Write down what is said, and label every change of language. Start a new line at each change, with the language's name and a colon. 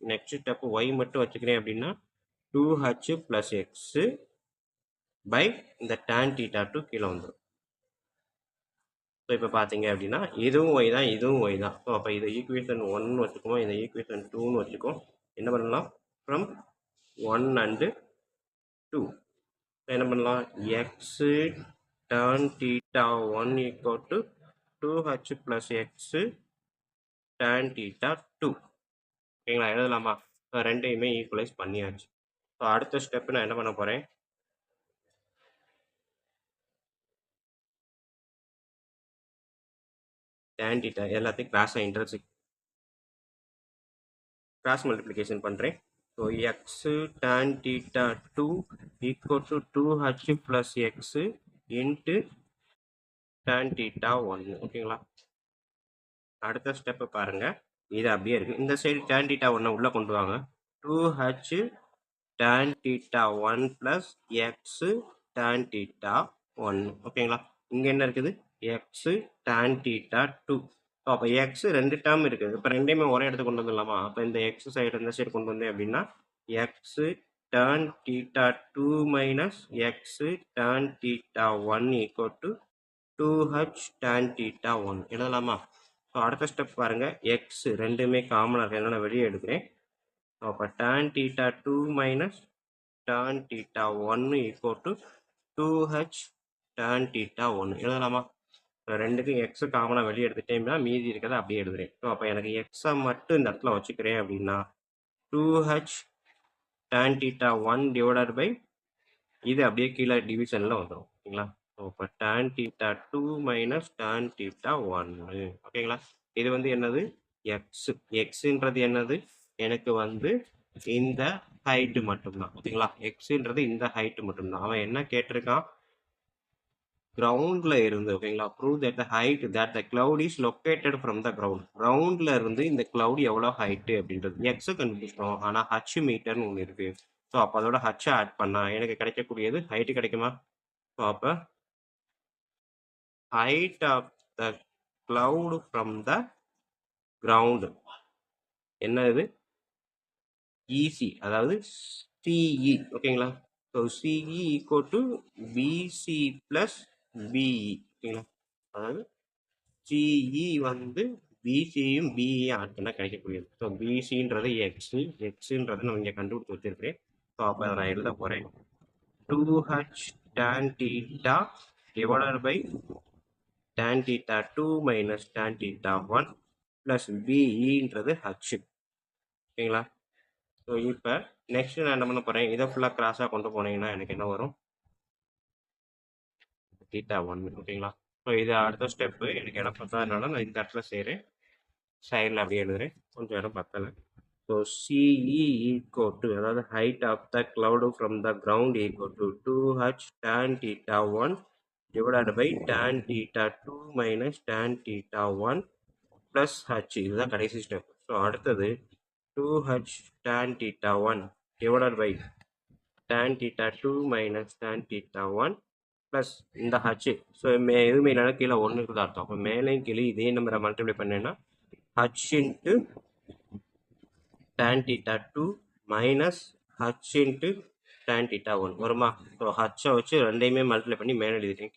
Tamil: Next step y மட்டும் வச்சுக்கிறேன் அப்படின்னா 2h ப்ளஸ் எக்ஸு பை இந்த டேன் டீட்டா 2 கீழே வந்துடும். ஸோ இப்போ பார்த்தீங்க அப்படின்னா இதுவும் y தான், இதுவும் y தான். ஸோ அப்போ இதை ஈக்குவேஷன் 1 வச்சுக்குவோம், இதை ஈக்குவேஷன் 2ன்னு வச்சுக்கோம். என்ன பண்ணலாம்,
English: From 1 and 2 என்ன பண்ணலாம், x tan theta 1 equal to 2h plus x tan theta 2.
Tamil: ஓகேங்களா? எழுதலாமா? ரெண்டையுமே ஈக்குவலைஸ் பண்ணியாச்சு. ஸோ அடுத்த ஸ்டெப் நான் என்ன பண்ண போகிறேன், tan theta எல்லாத்தையும் கிராஸ் மல்டிப்ளிகேஷன் பண்ணுறேன்.
English: So x tan theta 2 equal to 2h plus x into tan theta 1.
Tamil: ஓகேங்களா? அடுத்த ஸ்டெப்பு பாருங்க, இது அப்படியே இருக்கு. இந்த சைடு tan theta 1 உள்ள கொண்டு வாங்க. 2h
English: tan theta 1 plus x tan theta 1.
Tamil: ஓகேங்களா? இங்க என்ன இருக்குது? x tan theta 2. அப்போ x ரெண்டு டேர்ம் இருக்குது. இப்போ ரெண்டையுமே ஒரே இடத்துக்கு கொண்டு வந்துடலாமா? அப்போ இந்த x சைடு இந்த சைடு கொண்டு வந்தேன் அப்படின்னா
English: x tan theta 2 minus x tan theta 1 equal to 2h tan theta 1
Tamil: எழுதலாமா? ஸோ அடுத்த ஸ்டெப் பாருங்க, x ரெண்டுமே காமனாக இருக்கு, நான் வெளியே எடுக்கிறேன்.
English: அப்போ tan theta 2 minus tan theta 1 equal to 2h tan theta 1
Tamil: எழுதலாமா? ரெண்டுக்கும் எக்ஸ் காமனாக வெளியே எடுத்துட்டேன்னா மீதி இருக்கிறத அப்படியே எழுதுறேன். ஸோ அப்போ எனக்கு எக்ஸை மட்டும் இந்த இடத்துல வச்சுக்கிறேன் அப்படின்னா 2h tan theta 1 divided by இது அப்படியே கீழே டிவிஷனில் வந்துடும். ஓகேங்களா?
English: So இப்போ tan theta 2 minus tan theta 1.
Tamil: ஓகேங்களா? இது வந்து என்னது? எக்ஸ். எக்ஸுன்றது என்னது? எனக்கு வந்து இந்த ஹைட்டு மட்டும்தான். ஓகேங்களா? எக்ஸுன்றது இந்த ஹைட்டு மட்டும்தான். அவன் என்ன கேட்டிருக்கான்? கிரவுண்ட்ல இருந்து. ஓகேங்களா?
English: Prove that the height that the cloud is located from the ground.
Tamil: கிரவுண்ட்ல இருந்து இந்த கிளவுட் எவ்வளோ ஹைட்டு அப்படின்றது எக்ஸை கண்டுபிடிச்சிட்டோம். ஆனால் ஹச் மீட்டர்னு ஒன்று இருக்கு. ஸோ அப்போ அதோட ஹச்சை ஆட் பண்ணா எனக்கு கிடைக்கக்கூடியது ஹைட்டு கிடைக்குமா? ஸோ அப்போ height of the cloud from the ground என்ன இது? இசி, அதாவது சிஇ. ஓகேங்களா? So CE equal to PC plus BE. ஓகேங்களா? அதாவது சிஇ வந்து பிசியும் பிஇயும் ஆட் பண்ணால் கிடைக்கக்கூடியது. ஸோ பிசின்றது எக்ஸுன்றது நான் இங்கே கண்டுபிடிச்சி வச்சிருக்கிறேன். ஸோ அப்போ அதை நான் எழுத போகிறேன்.
English: 2h tan theta divided by tan theta 2 minus tan theta 1 plus
Tamil: பிஇன்றது
English: h.
Tamil: ஓகேங்களா? ஸோ இப்போ நெக்ஸ்ட் நான் என்ன பண்ண போகிறேன், இதை ஃபுல்லாக கிராஸாக கொண்டு போனீங்கன்னா எனக்கு என்ன வரும்? theta 1. ஓகேங்களா? ஸோ இது அடுத்த ஸ்டெப்பு. எனக்கு இடம் பத்தாதனால நான் இந்த இடத்துல செய்கிறேன். சைடில் அப்படியே எழுதுறேன், கொஞ்சம் இடம் பத்தலை. ஸோ சிஇ ஈக்குவல் டு, அதாவது
English: Height of the cloud from the ground equal to 2h tan theta 1 divided by tan theta 2 minus tan theta 1 plus h.
Tamil: இதுதான் கடைசி ஸ்டெப்.
English: So அடுத்தது 2h tan theta 1 divided by tan theta 2 minus tan theta 1 plus இந்த h.
Tamil: So எதுவுமே இல்லைனா கீழே ஒன்று இருக்குது அர்த்தம். அப்போ மேலேயும் கீழே இதே நம்பரை மல்டிப்ளை பண்ணேன்னா
English: h into tan theta 2 minus h into tan theta 1
Tamil: வருமா? ஸோ ஹச்சை வச்சு ரெண்டையுமே மல்டிப்ளை பண்ணி மேலே எழுதிட்டேன்.